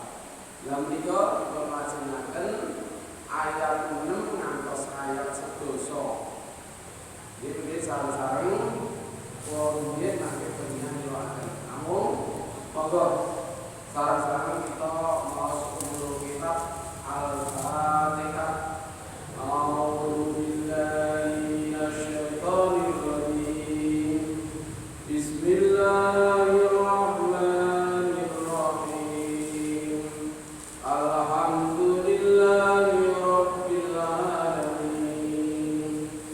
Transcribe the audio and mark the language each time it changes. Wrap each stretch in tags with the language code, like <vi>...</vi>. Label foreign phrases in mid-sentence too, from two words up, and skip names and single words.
<jv>Lan menika dipun lajengaken ayat 6 ngantos ayat 11. Iki sareng-sareng kula rumiyin mangke panjenengan nyoaken. Namun monggo sareng-sareng kita maos umur kitab Al-Fatihah.</jv> <ar>أعوذ بالله من الشيطان الرجيم. Bismillahirrahmanirrahim. الحمد لله رب العالمين.</ar>